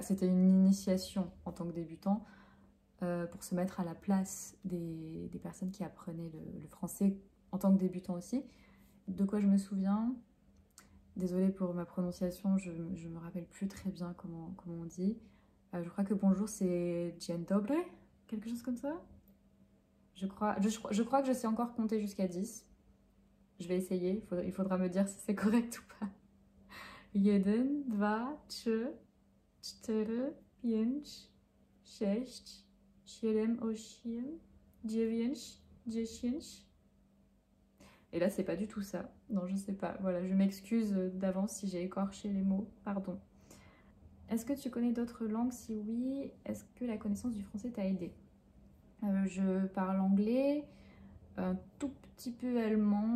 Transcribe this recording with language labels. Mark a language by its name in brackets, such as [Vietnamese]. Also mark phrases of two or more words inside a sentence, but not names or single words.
[French] C'était une initiation en tant que débutant pour se mettre à la place des personnes qui apprenaient le français en tant que débutant aussi. De quoi je me souviens? Désolée pour ma prononciation, je me rappelle plus très bien comment on dit. Je crois que bonjour c'est [Polish] dzień dobry, [French] quelque chose comme ça. Je crois que je sais encore compter jusqu'à 10. Je vais essayer, il faudra me dire si c'est correct ou pas. [Polish] Jeden, dwa, trzy, cztery, pięć, sześć, siedem, osiem, dziewięć, dziesięć. [French] Et là, c'est pas du tout ça. Non, je sais pas. Voilà, je m'excuse d'avance si j'ai écorché les mots. Pardon. Est-ce que tu connais d'autres langues? Si oui, est-ce que la connaissance du français t'a aidé? Je parle anglais, un tout petit peu allemand.